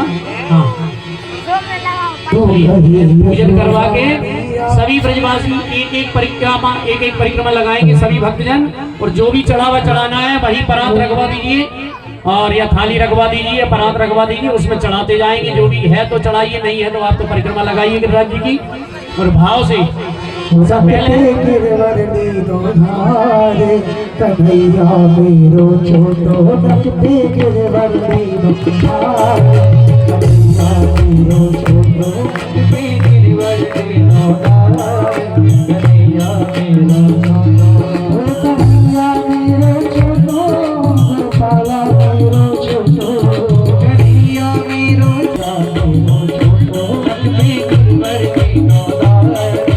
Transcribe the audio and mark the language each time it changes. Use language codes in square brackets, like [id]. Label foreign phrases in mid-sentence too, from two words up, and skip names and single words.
[hi] हाँ, पूजन करवा के सभी ब्रजवासी एक एक परिक्रमा लगाएंगे सभी भक्तजन, और जो भी चढ़ावा चढ़ाना है वही परात रखवा दीजिए और या थाली रखवा दीजिए, परात रखवा दीजिए, उसमें चढ़ाते जाएंगे। जो भी है तो चढ़ाइए, नहीं है तो आप तो परिक्रमा लगाइए गिरिराज जी की। और भाव से [bra] गिरवरनी तुम्हारे कन्हैया मेरो छोटो नचते गिरवरनी तुम्हारे कन्हैया मेरो छोटो नचते गिरवरनी तुम्हारे कन्हैया मेरो छोटो, कन्हैया मेरो छोटो, गोपाला मेरो छोटो, कन्हैया मेरो छोटो नचते गिरवरनी तुम्हारे।